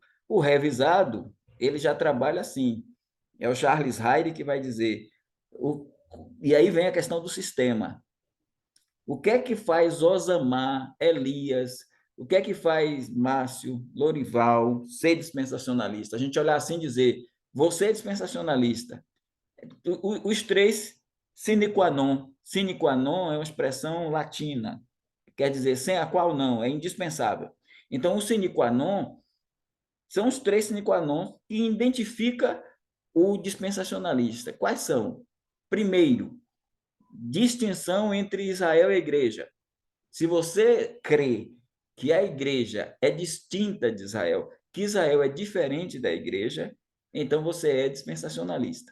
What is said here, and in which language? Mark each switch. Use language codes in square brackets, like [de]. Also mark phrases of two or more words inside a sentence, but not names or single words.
[pt] O revisado, ele já trabalha assim. É o Charles Hyde que vai dizer, e aí vem a questão do sistema. O que é que faz Osamar, Elias, o que é que faz Márcio, Lorival ser dispensacionalista? A gente olhar assim e dizer, você é dispensacionalista. Os três, [la] sine qua non. Sine qua non [pt] é uma expressão latina, quer dizer, sem a qual não, é indispensável. Então, o [la] sine qua non [pt] são os três [la] sine qua non [pt] que identifica o dispensacionalista. Quais são? Primeiro, distinção entre Israel e a igreja. Se você crê que a igreja é distinta de Israel, que Israel é diferente da igreja, então você é dispensacionalista.